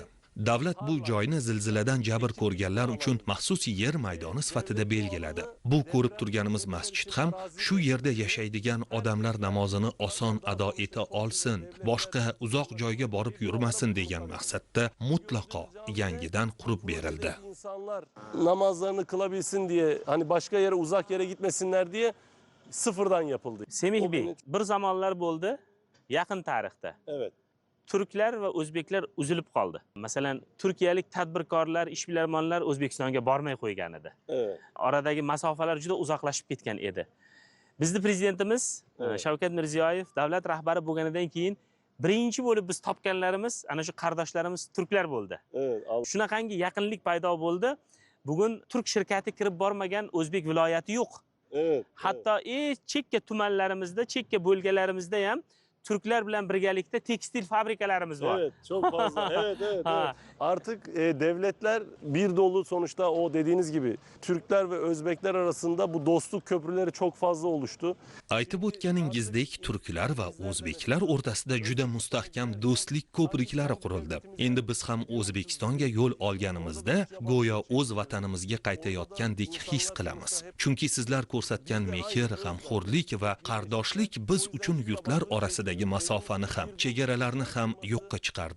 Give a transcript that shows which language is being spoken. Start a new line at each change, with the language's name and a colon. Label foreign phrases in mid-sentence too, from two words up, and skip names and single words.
Uzbek: Davlat bu joyni zilziladan jabr ko'rganlar uchun maxsus yer maydoni sifatida belgiladi. Bu ko'rib turganimiz masjid ham shu yerda yashaydigan odamlar namozini oson ado eta olsin, boshqa uzoq joyga borib yurmasin degan maqsadda mutlaqo yangidan qurib berildi.
Turkish: İnsanlar namazlarını kılabilsin diye, hani başka yere, uzak yere gitmesinler diye sıfırdan yapıldı. Semih O Bey, gün-
Uzbek: bir zamonlar bo'ldi, yaqin tarixda
Turkish: Evet.
Uzbek: turklar va o'zbeklar uzilib qoldi. Masalan, turkiyalik tadbirkorlar, ishbilarmonlar O'zbekistonga bormay qo'ygan edi.
Turkish: Evet.
Uzbek: Oradagi masofalar juda uzoqlashib ketgan edi. Bizning prezidentimiz Shavkat Mirziyoyev davlat rahbari bo'lganidan keyin birinchi bo'lib biz topganlarimiz ana shu qardoshlarimiz turklar bo'ldi.
Turkish: Evet.
Uzbek: Shunaqangi yaqinlik paydo bo'ldi. Bugun turk shirkati kirib bormagan o'zbek viloyati yo'q.
Turkish: Evet.
Uzbek: Hatto chekka tumanlarimizda, chekka bo'lganlarimizda ham Türkler bilan birgalikda tekstil fabrikalarimiz var.
Turkish: Evet, çok fazla. Evet, evet,
Uzbek: Ha.
Turkish: evet. Artık devletler bir dolu, sonuçta o dediğiniz gibi Türkler ve Özbekler arasında bu dostluk köprüleri çok fazla oluştu.
Uzbek: Aytib o'tganingizdek, turklar va o'zbeklar o'rtasida juda mustahkam do'stlik ko'priklari qurildi. Endi biz ham O'zbekistonga yo'l olganimizda go'yo o'z vatanimizga qaytayotgandek his qilamiz. Chunki sizlar ko'rsatgan mehr, g'amxo'rlik va qardoshlik biz uchun yurtlar orasidagi masofani ham, chegaralarni ham yo'qqa chiqardi.